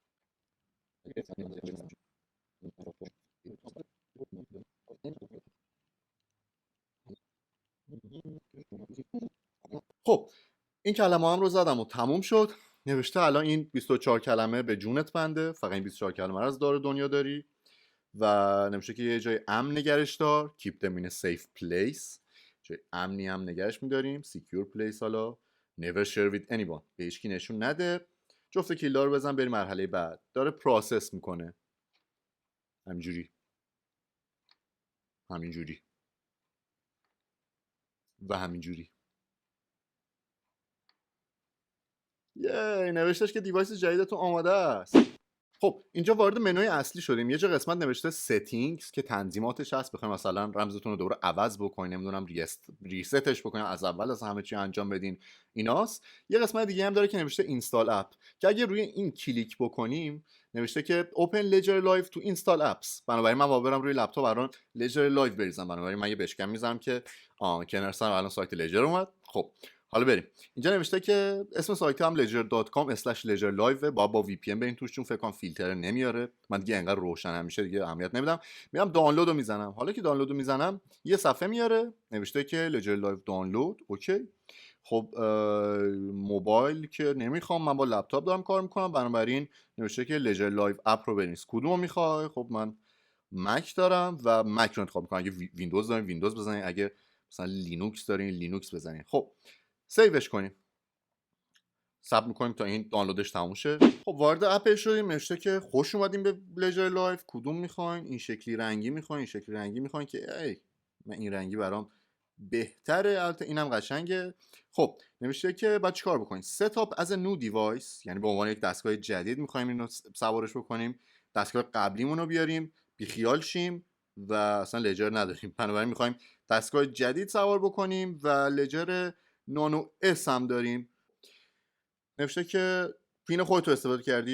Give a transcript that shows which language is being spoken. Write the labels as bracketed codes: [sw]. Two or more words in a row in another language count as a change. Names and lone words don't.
[fa] خب این کلمه هم رو زدم و تموم شد. نوشته الان این 24 کلمه به جونت بنده، فقط این 24 کلمه رو از دار دنیا داری. و نوشته که یه جای امن نگرش دار. [en] keep them in a safe place. [fa] جای امنی هم نگرش میداریم. [en] secure place. حالا never share with anyone، [fa] به هیچکی نشون نده. جفت کلیدا رو بزن بریم مرحله بعد. داره پروسس میکنه همینجوری همینجوری و همینجوری. نوشتش که دیوایس جدیدتون آماده است. خب اینجا وارد منوی اصلی شدیم. یه جا قسمت نوشته settings که تنظیماتش هست، بخوایم مثلا رمزتون رو دوباره عوض بکنین، نمیدونم ریستش بکنین، از اول از همه چی انجام بدین، ایناست. یه قسمت دیگه هم داره که نوشته [en] install app [fa] که اگه روی این کلیک بکنیم نوشته که [en] open ledger live to install apps. [fa] بنابراین من برم روی لپتاپ الان ledger live بریزم. بنابراین من یه بشکن میذارم که کنار سر الان سایت ledger اومد. خب حالا بریم. اینجا نوشته که اسم سایت هم ledger.com/ledgerlive. با VPN برین توش چون فکر کنم فیلتر نمیاره. من دیگه انقدر روشن همیشه دیگه اهمیت نمیدم. میرم دانلود رو میزنم. حالا که دانلود رو میزنم یه صفحه میاره نوشته که ledger live دانلود. اوکی. خب موبایل که نمیخوام، من با لپتاپ دارم کار میکنم. بنابراین نوشته که ledger live اپ رو بنویس. کدومو میخوای؟ خب من مک دارم و مک رو انتخاب میکنم. اگه ویندوز دارین ویندوز بزنین، اگه مثلا لینوکس دارین لینوکس بزنین. خب سیوش کنیم. صبر میکنیم تا این دانلودش تموم شه. خب وارد اپ شدیم. نوشته که خوش اومدیم به لژر لایف. کدوم میخواین؟ این شکلی رنگی میخواین؟ این شکلی رنگی میخواین؟ که ای من این رنگی برام بهتره. البته اینم قشنگه. خب نوشته که بعد چیکار بکنیم؟ [en] set up as a new device، [fa] یعنی به عنوان یک دستگاه جدید میخوایم اینو سوارش بکنیم، دستگاه قبلیمون رو بیاریم بیخیال شیم و اصلا لجر نداریم. بنابراین میخوایم دستگاه جدید سوار بکنیم و لجر نانو اس هم داریم. نوشته که پین خودتو استفاده کردی؟